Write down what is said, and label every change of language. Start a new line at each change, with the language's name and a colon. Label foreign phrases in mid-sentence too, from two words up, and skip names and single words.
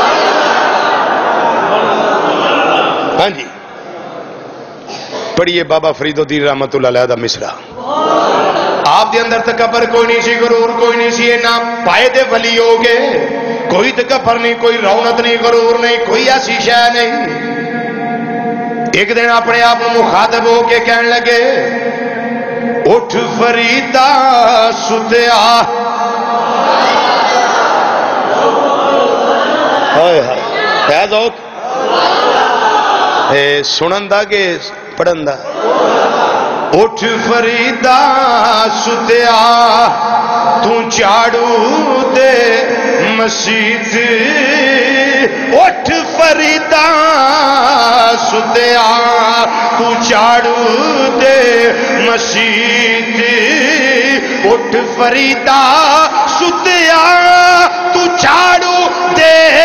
Punjabi: ہاں جی پڑھیے بابا فرید الدین
Arabic: رحمت اللہ علیہ
Punjabi: دا مصرع۔ آپ دے اندر تکبر کوئی نہیں سی، غرور کوئی نہیں سی، نہ پائے دے ولی ہو گئے، کوئی تکبر نہیں، کوئی رونت نہیں، غرور نہیں، کوئی ایسی شے نہیں۔
Urdu: ایک دن اپنے آپ مخاطب ہو کے کہنے لگے،
Punjabi: اٹھ فریدا ستیا، ہائے ہائے ہے ذوق سنن دا کہ پڑھن دا؟ اٹھ فریدا ستیا تو چاڑو دے مسجد اٹھ فریدا ستیا تو چاڑو دے مسجد اٹھ فریدا ستیا تو چاڑو دے